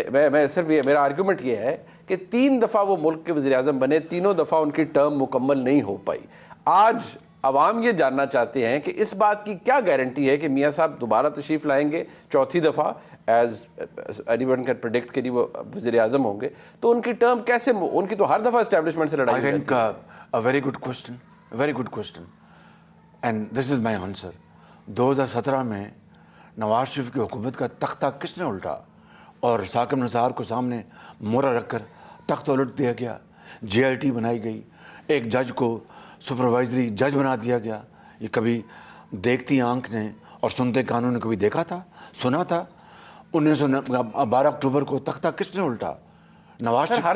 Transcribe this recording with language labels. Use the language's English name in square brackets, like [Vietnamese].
[Urdu] میں صرف میرا آرگومنٹ یہ ہے کہ 3 دفعہ وہ ملک کے وزیر اعظم بنے، تینوں دفعہ ان کی ٹرم مکمل نہیں ہو پائی. آج عوام یہ جاننا چاہتے ہیں کہ اس بات کی کیا گارنٹی ہے کہ میاں صاحب دوبارہ تشریف لائیں گے 4تھی دفعہ، [English] as anyone can predict [Urdu] کہ وہ وزیر اعظم ہوں گے، تو ان کی ٹرم کیسے، ان کی تو ہر دفعہ اسٹیبلشمنٹ سے لڑائی. [English] I think a very good question and this is my answer. [Urdu] 2017 میں نواز شریف کی حکومت کا تختہ کس نے الٹا اور ثاقب نثار کو سامنے مورا رکھ کر تخت الٹ دیا گیا. JIT بنائی گئی، ایک جج کو سپروائزری جج بنا دیا گیا. یہ کبھی دیکھتی آنکھ نے اور سنتے کانوں نے کبھی دیکھا تھا، سنا تھا؟ 12 اکتوبر کو تختہ کس نے الٹا؟ نواز شریف.